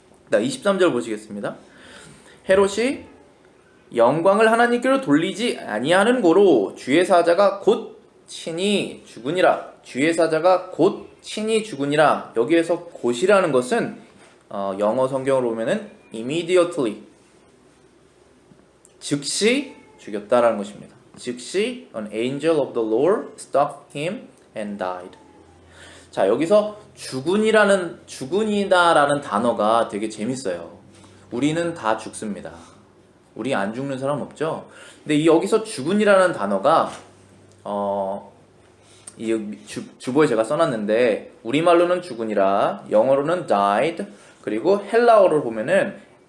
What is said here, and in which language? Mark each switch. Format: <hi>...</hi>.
<ko>23절 보시겠습니다. 헤롯이 영광을 하나님께로 돌리지 아니하는 고로 주의 사자가 곧 친히 죽으니라. 주의 사자가 곧 친히 죽으니라. 여기에서 곧이라는 것은 영어 성경으로 보면은 immediately, 즉시 죽였다라는 것입니다. 즉시</ko> <en>an angel of the Lord struck him and died.</en> <ko>자, 여기서 죽은이다라는 단어가 되게 재밌어요. 우리는 다 죽습니다. 우리 안 죽는 사람 없죠? 근데 여기서 죽은이라는 단어가 이 주보에 제가 써놨는데 우리말로는 죽은이라, 영어로는 died, 그리고 헬라어로 보면은</ko>